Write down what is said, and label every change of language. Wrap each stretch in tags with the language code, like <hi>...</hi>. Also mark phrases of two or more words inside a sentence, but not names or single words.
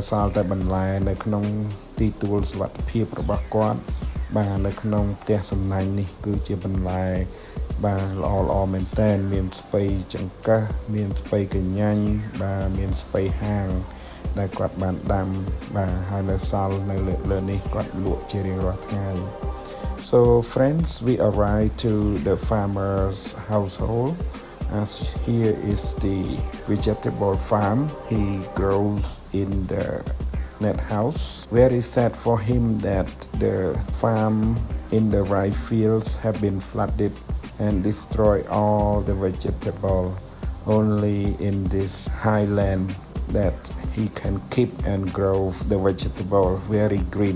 <km>សល់តែបន្លែនៅក្នុងទីទួលសុវត្ថិភាពរបស់គាត់បាទនៅក្នុងផ្ទះសំណាញ់នេះគឺជាបន្លែបាទល្អមែនតើមានស្ពៃចង្កឹះមានស្ពៃកញ្ញាញ់បាទមានស្ពៃហាងដែលគាត់បានដាំបាទហើយនៅសល់នៅលើនេះគាត់លក់ជារៀងរាល់ថ្ងៃ</km> <en>So friends, we arrived to the farmer's household as here is the vegetable farm he grows in the net house. Very sad for him that the farm in the rice fields have been flooded and destroy all the vegetable only in this highland that he can keep and grow the vegetable very green.</en>